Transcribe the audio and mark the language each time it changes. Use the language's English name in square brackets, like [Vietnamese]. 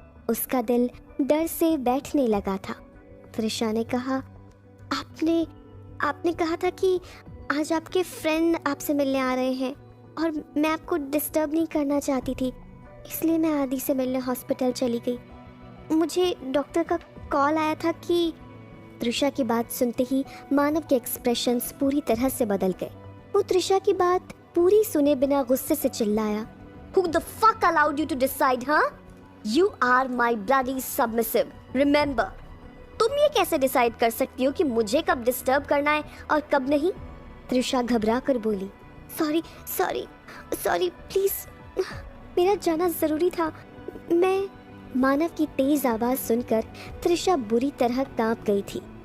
[Hindi] उसका दिल डर से बैठने लगा था। त्रिशा ने कहा, आपने कहा था कि आज आपके फ्रेंड आपसे मिलने आ रहे हैं और मैं आपको डिस्टर्ब नहीं करना चाहती थी, इसलिए मैं आदि से मिलने हॉस्पिटल चली गई। मुझे डॉक्टर का कॉल आया था कि। त्रिशा की बात सुनते ही मानव के एक्सप्रेशंस पूरी तरह से बदल गए। वो त्रिशा की बात पूरी सुने बिना गुस्से से चिल्लाया, [English] Who the fuck allowed you to decide, huh? You are my bloody submissive. [Hindi] Remember, तुम ये कैसे डिसाइड कर सकती हो कि मुझे कब डिस्टर्ब करना है और कब नहीं? त्रिशा घबरा कर बोली। सॉरी प्लीज, मेरा जाना जरूरी था। मैं। मानव की तेज आवाज सुनकर त्रिशा बुरी तरह कांप गई थी।